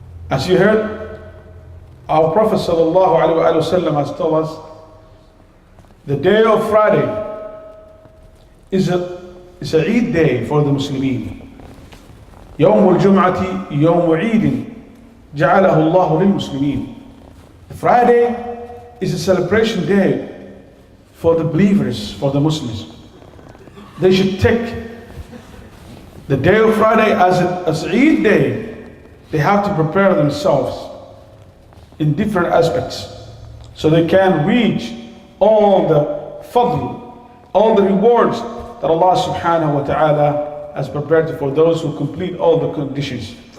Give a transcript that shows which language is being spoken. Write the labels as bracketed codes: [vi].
[en] As you heard, our Prophet sallallahu alaihi wasallam has told us the day of Friday is a Eid day for the Muslimin. [ar] يوم الجمعة يوم عيد جعله الله للمسلمين. [en] Friday is a celebration day for the believers, for the Muslims. They should take the day of Friday as Eid day. They have to prepare themselves in different aspects so they can reach all the fadl, all the rewards that Allah subhanahu wa ta'ala has prepared for those who complete all the conditions.